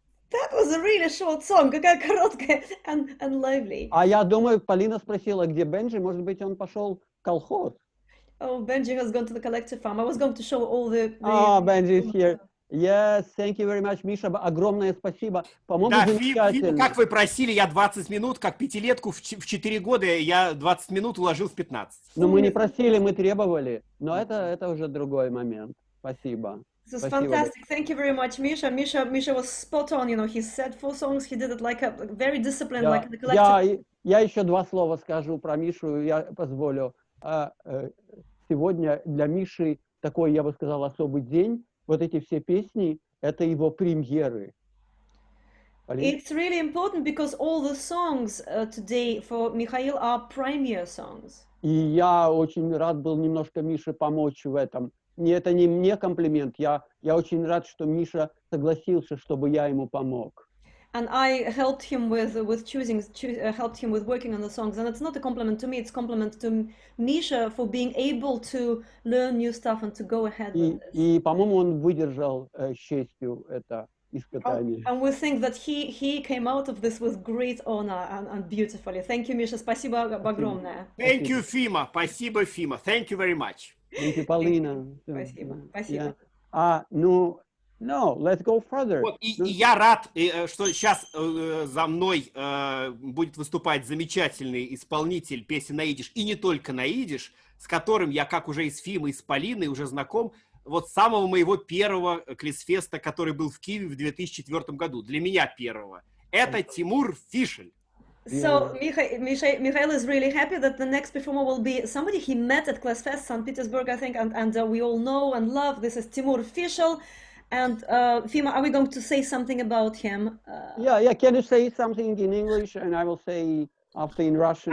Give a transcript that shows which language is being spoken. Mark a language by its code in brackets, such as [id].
[en] That was a really short song, [ru] какая короткая [en] and lively. [ru] А я думаю, Полина спросила, где Бенджи, может быть, он пошел в колхоз. [en] Oh, Benji has gone to the collective farm. I was going to show all the... Benji is here. Yes, thank you very much, Миша. [ru] Огромное спасибо. По-моему, Да, замечательно. как вы просили, я 20 минут, как пятилетку в 4 года, я 20 минут уложил в 15. Ну, мы не просили, мы требовали. Но это уже другой момент. Спасибо. [en] This is fantastic. Thank you very much, Misha. Misha was spot on. You know, he said 4 songs. He did it like a very disciplined, like the collective. [ru] Я еще 2 слова скажу про Мишу. Я позволю. Сегодня для Миши такой, я бы сказал, особый день. Вот эти все песни, это его премьеры. It's really important because all the songs today for Mikhail are premiere songs. И я очень рад был немножко Мише помочь в этом. Это не мне комплимент, я очень рад, что Миша согласился, чтобы я ему помог. [en] and I helped him with choosing, helped him with working on the songs. And it's not a compliment to me; it's a compliment to Misha for being able to learn new stuff and to go ahead with this. [ru] И, по-моему, он выдержал с честью это испытание. [en] And we think that he came out of this with great honor and beautifully. Thank you, Misha. [ru] Спасибо огромное. [en] Thank you, Fima. [ru] Спасибо, Fima. [en] Thank you very much. Thank you, Полина. [ru] Спасибо. Спасибо. [en] Ну, no, let's go further. [ru] Вот, и я рад, что сейчас за мной будет выступать замечательный исполнитель песен на идиш, и не только на идиш, с которым я, как уже и с Фимой, и с Полиной уже знаком, вот с самого моего первого Клисфеста, который был в Киеве в 2004 году, для меня первого. Это Тимур Фишель. [en] So Mikhail is really happy that the next performer will be somebody he met at Classfest St. Petersburg, I think, and we all know and love. This is Timur Fishel. And Fima, are we going to say something about him? Yeah. Can you say something in English, and I will say after in Russian?